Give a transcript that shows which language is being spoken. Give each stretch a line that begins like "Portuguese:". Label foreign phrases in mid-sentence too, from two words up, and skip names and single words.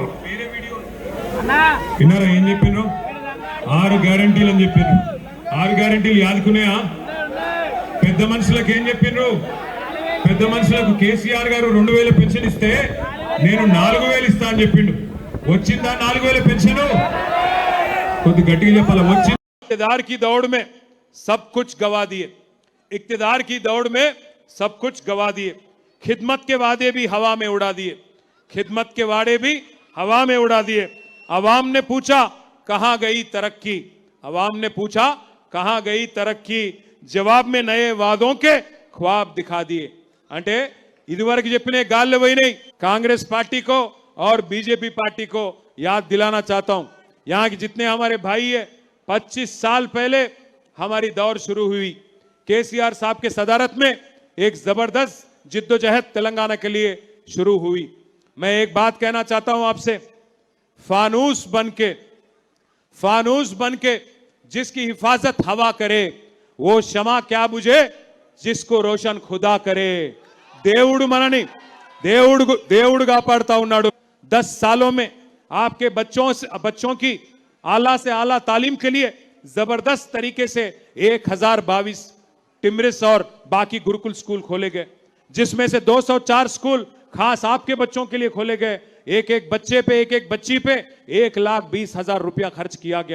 Telugu: విన్నారా ఏం చెప్పిండ్రు? 6 గ్యారంటీలు అని చెప్పిండ్రు. 6 గ్యారంటీలు యాదుకున్నాయా? పెద్ద మనుషులకు ఏం చెప్పిండ్రు? పెద్ద మనుషులకు కేసీఆర్ గారు 2000 పెన్షన్ ఇస్తే నేను 4000 ఇస్తా అని చెప్పిండు. వచ్చిందా 4000 పెన్షన్? కొద్ది గట్టిగా చెప్పాలి. వచ్చింది.
Urdu: اقتدار کی دوڑ میں سب کچھ گوا دیے، اقتدار کی دوڑ میں سب کچھ گوا دیے. خدمت کے وعدے بھی ہوا میں اڑا دیے، خدمت کے وعدے بھی ہوا میں اڑا دیے. عوام نے پوچھا کہاں گئی ترقی، عوام نے پوچھا کہاں گئی ترقی، جواب میں نئے وعدوں کے خواب دکھا دیے.
Telugu: అంటే ఇదివరకు చెప్పిన గాల్లో పోయినాయి.
Urdu: کانگریس پارٹی کو اور بی جے پی پارٹی کو یاد دلانا چاہتا ہوں. یہاں کے جتنے ہمارے بھائی ہے، 25 سال پہلے ہماری دور شروع ہوئی. KCR صاحب کے صدارت میں ایک زبردست جدوجہد تلنگانہ کے لیے شروع ہوئی. میں ایک بات کہنا چاہتا ہوں آپ سے، فانوس بن کے جس کی حفاظت ہوا کرے وہ شمع کیا بجھے جس کو روشن خدا کرے.
Telugu: దేవుడు మనని దేవుడుగా పాడుతా ఉన్నాడు.
Urdu: 10 سالوں میں آپ کے بچوں کی اعلیٰ سے اعلیٰ تعلیم کے لیے زبردست طریقے سے 1022 ٹمرس اور باقی گروکل اسکول کھولے گئے، جس میں سے 204 اسکول خاص آپ کے بچوں کے لیے کھولے گئے. ایک بچے پے ایک بچی پے 1,20,000 روپیہ خرچ کیا گیا.